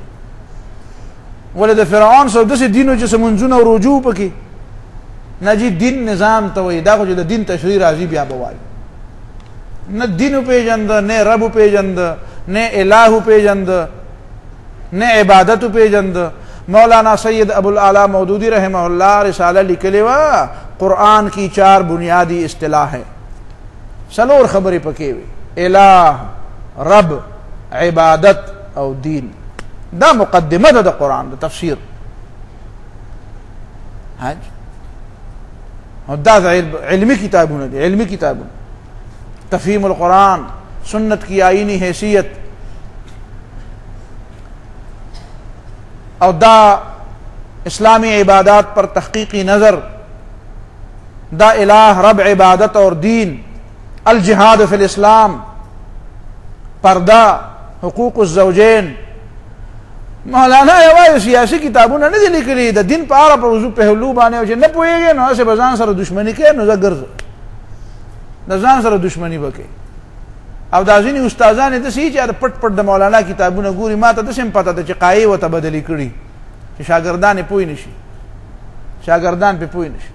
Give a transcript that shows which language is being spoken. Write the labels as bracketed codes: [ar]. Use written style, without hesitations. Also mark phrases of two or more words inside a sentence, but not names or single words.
[ps] ولې د فرعون سره داسې دین و چې څه منځونه او روجو پکې نه جي دین نظام ته وایي. دا خو چې د دین تشریح راځي بیا به وایي. نه دین وپېژنده، نه رب وپېژنده، نه الہ وپېژنده، نه عبادت وپېژنده. مولانا سید ابوالعلا مودودی رحمہ اللہ رسالہ لیکلې وه قرآن کی 4 بنیادی اصطلاح ہے. 4 خبرې پکې وي: الہ، رب، عبادت او دین. دا مقدمه ده د قرآن د تفسیر. او دا علمی کتابونه دي، علمی کتابونه. تفہیم القرآن، سنت کی آئینی حیثیت، او دا اسلامی عبادات پر تحقیقی نظر، دا الہ، رب، عبادت اور دین، الجہاد فی الاسلام، پردہ، حقوق الزوجین. مولانا یوازې سیاسي کتابونه نه دي لیکلي، د دین په اړه په موضوع پهلو باندې او چې نه پوهېږې نو هسې به ځان سره دشمني کوې، نو زه ګرځه د ځان سره دشمني به کوې. او دا ځینې استادان یې داسې چې پټ پټ د مولانا کتابونه ګوري. ما ته داسې هم پته ده چې قایې ورته بدلې کړي چې شاګردان یې پوه نه شي، شاګردان پې پوه نه شي.